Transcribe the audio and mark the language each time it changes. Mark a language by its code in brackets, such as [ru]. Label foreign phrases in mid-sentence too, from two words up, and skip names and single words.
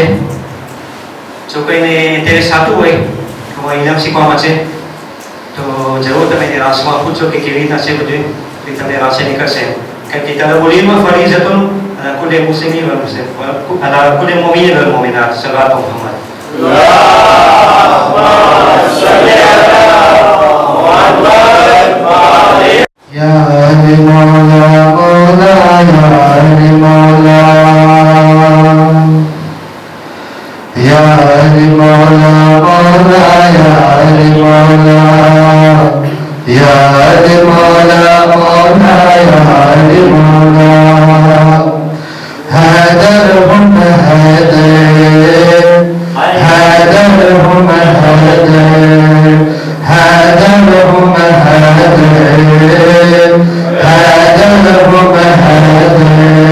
[gu] જો કોઈને તે સાચું હોય તો ઇનામ શીખવામાં છે તો જરૂર તમે રાસમાં પૂછો કે કેવી રીતના છે બધું, એ તમને રાસે નીકળશે. [ar] કારણ કે ત્યારે બોલીમાં ફરી જતો كل مسلمي وال مسلم كل مؤمن وال مؤمنات. صلاة محمد يا علي مولا مولا يا علي مولا يا علي مولا مولا يا علي مولا يا علي مولا مولا يا علي مولا حضرهم حضر حضرهم حضر حضرهم حضر